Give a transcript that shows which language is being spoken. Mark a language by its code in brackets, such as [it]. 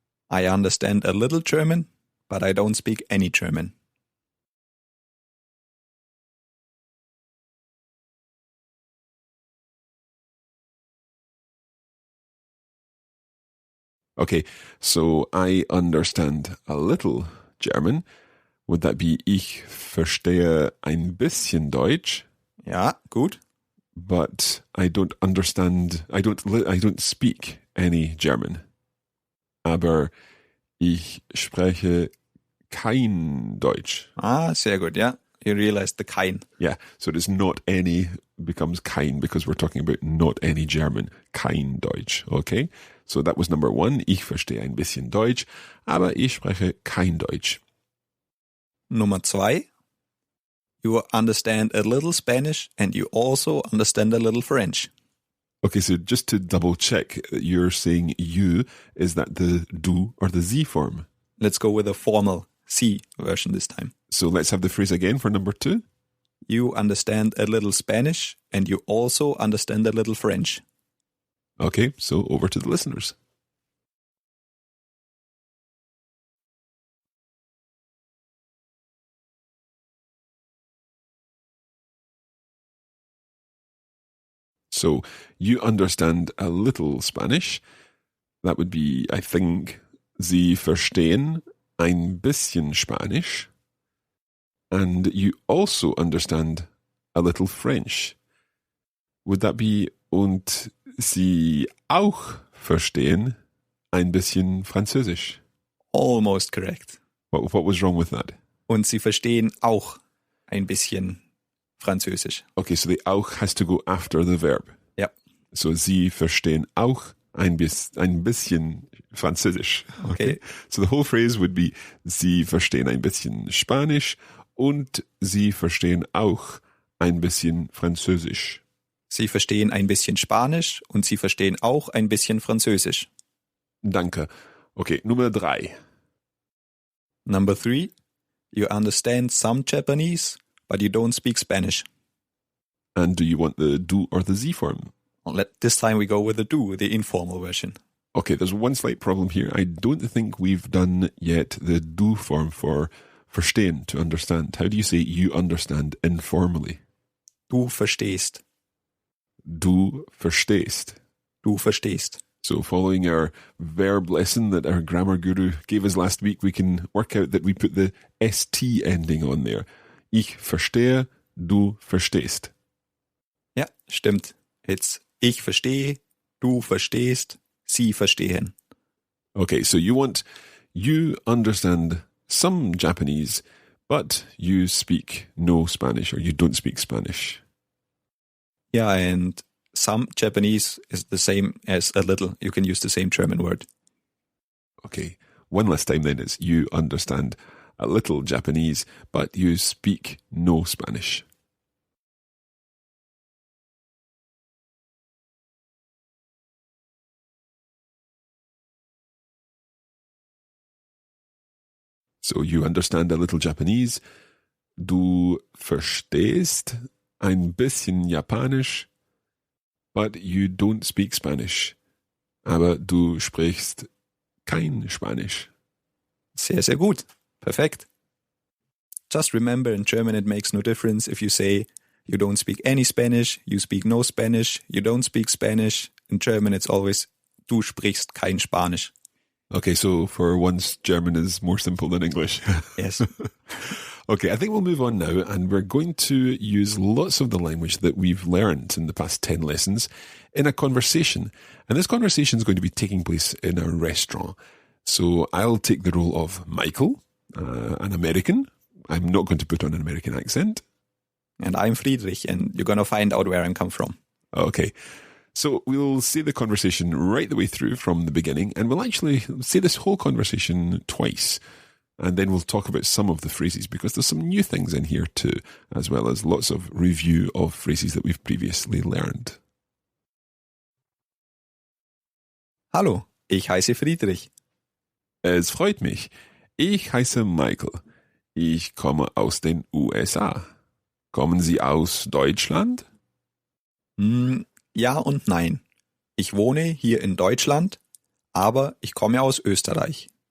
[en] I understand a little German, but I don't speak any German. Okay, so I understand a little German. Would that be [de] ich verstehe ein bisschen Deutsch? Ja, gut. [en] But I don't understand, I don't speak any German. [de] Aber ich spreche kein Deutsch. Sehr gut, ja. [en] You realized the kein. Yeah, so it is not any becomes kein because we're talking about not any German. [de] Kein Deutsch, [en] okay? So that was number one. [de] Ich verstehe ein bisschen Deutsch, aber ich spreche kein Deutsch. Nummer 2. [en] You understand a little Spanish and you also understand a little French. Okay, so just to double check, you're saying you, is that the du or the sie form? Let's go with a formal sie version this time. So let's have the phrase again for number 2. You understand a little Spanish and you also understand a little French. Okay, so over to the listeners. So you understand a little Spanish. That would be, I think, [de] Sie verstehen ein bisschen Spanisch. [en] And you also understand a little French. Would that be [de] und Sie auch verstehen ein bisschen Französisch? [en] Almost correct. What was wrong with that? [de] Und Sie verstehen auch ein bisschen Französisch. [en] Okay, so the auch has to go after the verb. [de] Ja. So Sie verstehen auch ein bisschen Französisch. [en] Okay. So the whole phrase would be [de] Sie verstehen ein bisschen Spanisch und Sie verstehen auch ein bisschen Französisch. Sie verstehen ein bisschen Spanisch und Sie verstehen auch ein bisschen Französisch. Danke. Okay, Nummer 3. [en] Number 3. You understand some Japanese, but you don't speak Spanish. And do you want the du or the sie form? This time we go with the do, the informal version. Okay, there's one slight problem here. I don't think we've done yet the du form for verstehen, to understand. How do you say you understand informally? [de] Du verstehst. Du verstehst. Du verstehst. [en] So following our verb lesson that our grammar guru gave us last week, we can work out that we put the ST ending on there. [de] Ich verstehe, du verstehst. Ja, stimmt. It's ich verstehe, du verstehst, sie verstehen. [en] Okay, so you understand some Japanese, but you speak no Spanish, or you don't speak Spanish. Yeah, and some Japanese is the same as a little. You can use the same German word. Okay, one last time then is you understand a little Japanese, but you speak no Spanish. So you understand a little Japanese. [de] Du verstehst ein bisschen Japanisch, [en] but you don't speak Spanish. [de] Aber du sprichst kein Spanisch. Sehr, sehr gut. Perfekt. [en] Just remember, in German it makes no difference if you say you don't speak any Spanish, you speak no Spanish, you don't speak Spanish. In German it's always [de] du sprichst kein Spanisch. [en] Okay, so for once, German is more simple than English. Yes. Okay, I think we'll move on now, and we're going to use lots of the language that we've learned in the past 10 lessons in a conversation. And this conversation is going to be taking place in a restaurant. So I'll take the role of Michael, an American. I'm not going to put on an American accent. And I'm Friedrich, and you're going to find out where I come from. Okay. So we'll say the conversation right the way through from the beginning, and we'll actually say this whole conversation twice. And then we'll talk about some of the phrases, because there's some new things in here too, as well as lots of review of phrases that we've previously learned. [de] Hallo, ich heiße Friedrich. Es freut mich. Ich heiße Michael. Ich komme aus den USA. Kommen Sie aus Deutschland? Ja und nein. Ich wohne hier in Deutschland, aber ich komme aus Österreich.